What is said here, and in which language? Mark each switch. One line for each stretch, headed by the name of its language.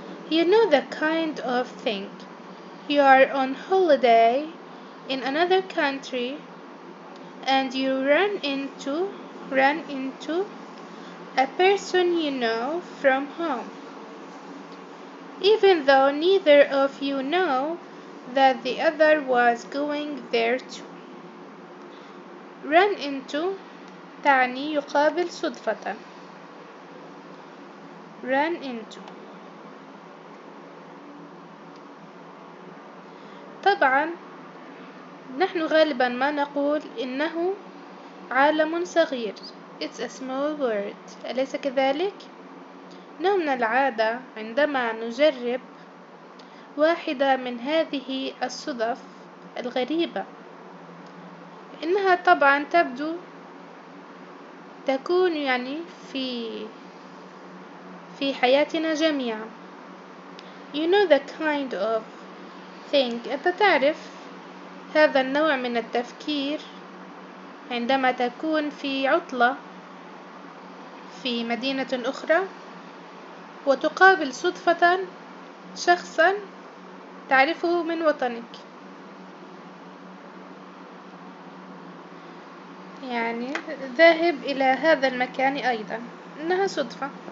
English: You know the kind of thing. You are on holiday in another country and you run into a person you know from home, even though neither of you know that the other was going there too. Run into
Arabic: تعني يقابل صدفة.
English: Run into.
Arabic: طبعا نحن غالبا ما نقول إنه عالم صغير.
English: It's a small world.
Arabic: أليس كذلك؟ إنه من العادة عندما نجرب واحدة من هذه الصدف الغريبة إنها طبعا تكون في حياتنا جميعا.
English: You know the kind of thing.
Arabic: أنت تعرف هذا النوع من التفكير عندما تكون في عطلة في مدينة أخرى وتقابل صدفة شخصا تعرفه من وطنك، يعني ذاهب إلى هذا المكان أيضا، إنها صدفة.